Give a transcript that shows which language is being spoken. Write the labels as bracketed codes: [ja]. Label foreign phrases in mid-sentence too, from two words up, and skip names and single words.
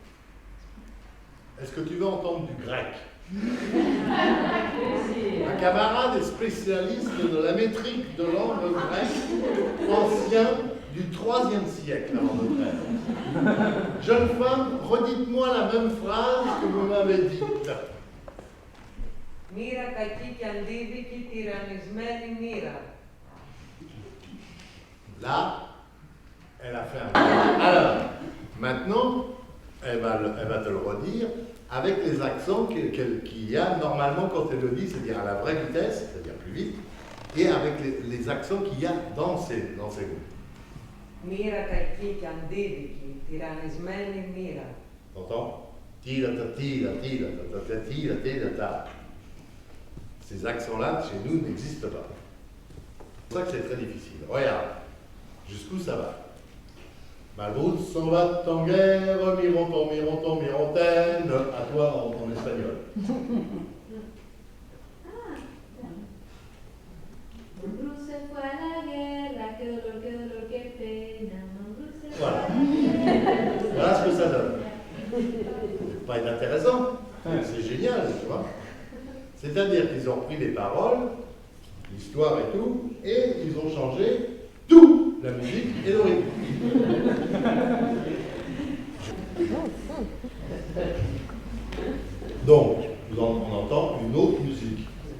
[fr] Est-ce que tu veux entendre du grec? Un camarade est spécialiste de la métrique de langue grecque ancien du IIIe siècle avant notre ère. Jeune femme, redites-moi la même phrase que vous m'avez dite. [el] Μοίρα κακή και αντίδικη, τυραννισμένη μοίρα. [fr] Là, elle a fait un... Alors, maintenant, elle va te le redire avec les accents qu'il y a normalement quand elle le dit, c'est-à-dire à la vraie vitesse, c'est-à-dire plus vite, et avec les accents qu'il y a dans ces mots. [el] Μοίρα κακή και αντίδικη, τυραννισμένη μοίρα. [fr] T'entends? Tira, tira, tira, tira, tira, tira, tira. Ces accents-là, chez nous, n'existent pas. C'est pour ça que c'est très difficile. Regarde, jusqu'où ça va. Malbrousse s'en va en guerre, mironton, mironton, mirontaine, à toi en espagnol. [es] Mambrú se fue a la guerra, qué dolor, qué pena. Mambrú se fue [fr] Voilà. [es] a la guerra. [fr] Voilà ce que ça donne. Ça va être intéressant. C'est génial, tu vois. C'est-à-dire qu'ils ont pris les paroles, l'histoire et tout, et ils ont changé tout, la musique et le rythme. Donc, on entend une autre musique.